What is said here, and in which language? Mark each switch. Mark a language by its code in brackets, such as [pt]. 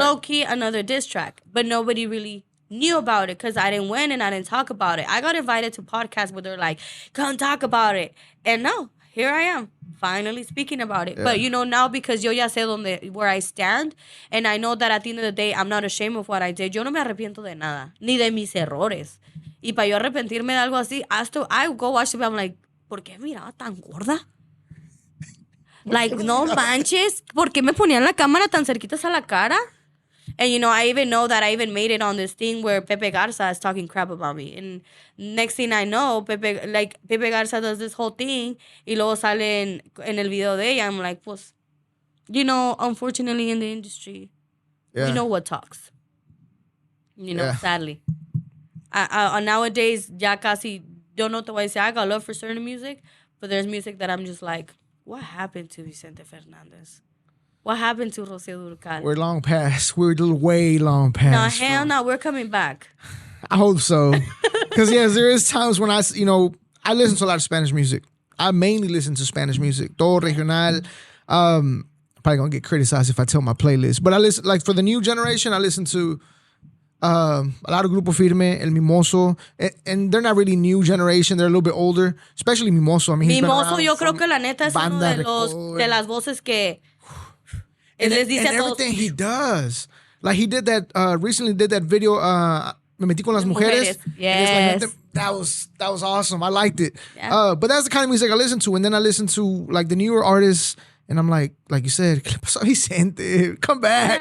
[en] Low key another diss track, but nobody really knew about it, because I didn't win and I didn't talk about it. I got invited to podcasts where they're like, come talk about it. And no, here I am, finally speaking about it. Yeah. But, now, because [es] yo ya sé [en] where I stand, and I know that at the end of the day, I'm not ashamed of what I did. [es] Yo no me arrepiento de nada, ni de mis errores. Y para yo arrepentirme de algo así, [en] I go watch it, I'm like, [es] ¿por qué miraba tan gorda? [en] Like, [es] no manches, ¿por qué me ponían la cámara tan cerquitas a la cara? [en] And, I even know that I even made it on this thing where Pepe Garza is talking crap about me. And next thing I know, Pepe Garza does this whole thing, [es] y luego sale en el video de ella. [en] I'm like, [es] pues, [en] unfortunately in the industry, we know what talks. Sadly. Nowadays, [es] ya casi, yo no te voy a decir, [en] I got love for certain music, but there's music that I'm just like, what happened to Vicente Fernandez? What happened to Rocío Dúrcal? We're long past. We're way long past. No, hell no. We're coming back. I hope so. Because, yes, there is times when I listen to a lot of Spanish music. I mainly listen to Spanish music. [es] Todo regional. [en] Probably going to get criticized if I tell my playlist. But I listen, like, for the new generation, I listen to a lot of Grupo Firme, El Mimoso. And they're not really new generation. They're a little bit older. Especially Mimoso. I mean, [es] Mimoso, yo creo que la neta es uno de las voces que... [en] And everything he does. Like, he did that, recently did that video, Me metí con las mujeres. Yes. Like, that was awesome. I liked it. Yeah. But that's the kind of music I listen to. And then I listen to, like, the newer artists. And I'm like you said, [es] ¿qué le pasó a Vicente? [en] Come back.